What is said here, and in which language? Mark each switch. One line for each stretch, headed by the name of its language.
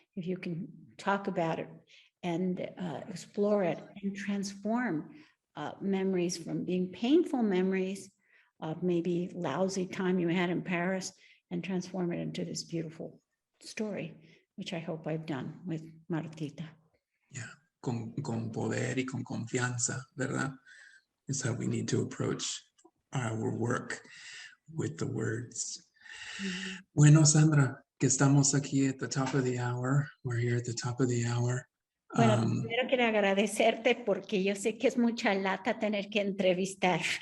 English: If you can talk about it and explore it and transform memories from being painful memories of maybe lousy time you had in Paris and transform it into this beautiful story, which I hope I've done with Martita.
Spanish: Yeah, con poder y con confianza, ¿verdad?
English: Is how we need to approach our work with the words.
Spanish: Bueno, Sandra, que estamos aquí
English: at the top of the hour. We're here at the top of the hour.
Spanish: Bueno, primero quiero agradecerte porque yo sé que es mucha lata tener que entrevistar.